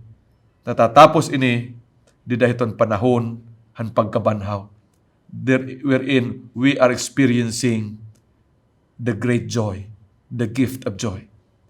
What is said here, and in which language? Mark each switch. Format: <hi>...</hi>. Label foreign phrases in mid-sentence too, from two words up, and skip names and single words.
<war>Natatapos ini, di dahiton panahon, han pagkabanhaw.</war> <en>Wherein we are experiencing the great joy, the gift of joy.</en>